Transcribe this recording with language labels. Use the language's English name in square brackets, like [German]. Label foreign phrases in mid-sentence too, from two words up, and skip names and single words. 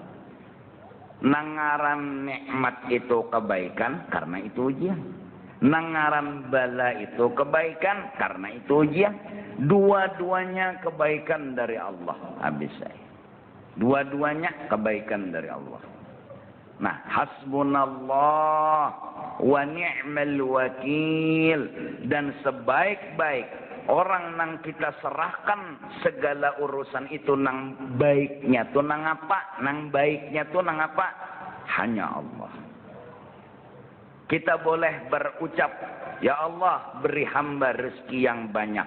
[Banjar] Nangaran nikmat itu kebaikan karena itu ujian. Nangaran bala itu kebaikan karena itu ujian. [Indonesian] Dua-duanya kebaikan dari Allah. Habis saya. Dua-duanya kebaikan dari Allah. Nah, [Arabic] hasbunallah wa ni'mal wakil. [Banjar] Dan sebaik-baik orang nang kita serahkan segala urusan itu nang baiknya tuh nang apa? Nang baiknya tuh nang apa? [Indonesian] Hanya Allah. Kita boleh berucap, [Arabic] ya Allah [Indonesian] beri hamba rezeki yang banyak.